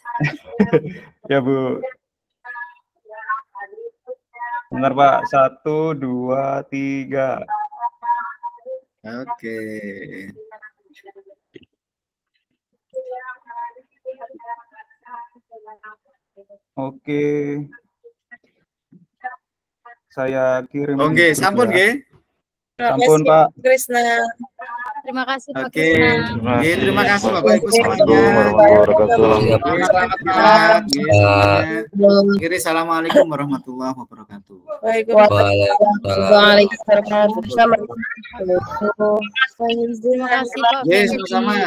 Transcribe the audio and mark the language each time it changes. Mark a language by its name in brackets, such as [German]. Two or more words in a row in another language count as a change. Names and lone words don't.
[Indonesian] Ya Bu. Bentar Pak, 1, 2, 3. Oke. Oke. Saya kirim. Oke, [Javanese] sampun nggih. Sampun Pak. [Indonesian] Krisna. Terima kasih Pak Oke. Krisna. Nggih, terima kasih Bapak Ibu semuanya. Selamat malam. [Arabic] Kiri السلام عليكم ورحمة الله وبركاته. [Indonesian] Waalaikumsalam. Terima kasih Pak. Yes, sama-sama.